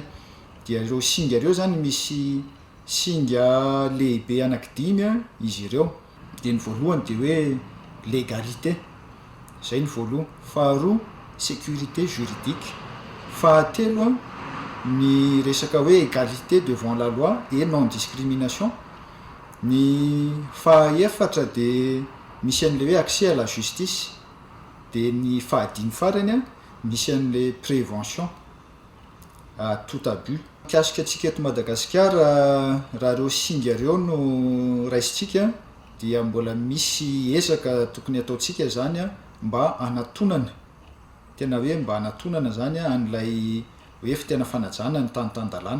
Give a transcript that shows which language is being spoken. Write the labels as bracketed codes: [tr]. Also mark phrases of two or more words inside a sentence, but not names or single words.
[mg] Dia ireo singa ireo zany misy singa lehibe anankidimy izy ireo. Dia ny voalohany dia hoe legalité, zay ny voalohany. [fr] Faharoa sécurité juridique. [mg] Fahatelo a ny resaka hoe [fr] égalité devant la loi et non discrimination. [mg] Ny fahaefatra de misy an'le hoe [fr] accès à la justice, [mg] de ny fahadimy farany a misy an'le [fr] prévention à tout abus. [mg] Mikasika antsika eto Madagasikara raha reo singa reo no raisitsika dia mbola misy ezaka tokony ataontsika zany a mba anatonana, tena hoe mba anatonana zany a an'ilay hoe fitena fanajana ny tany-tan-dalàna.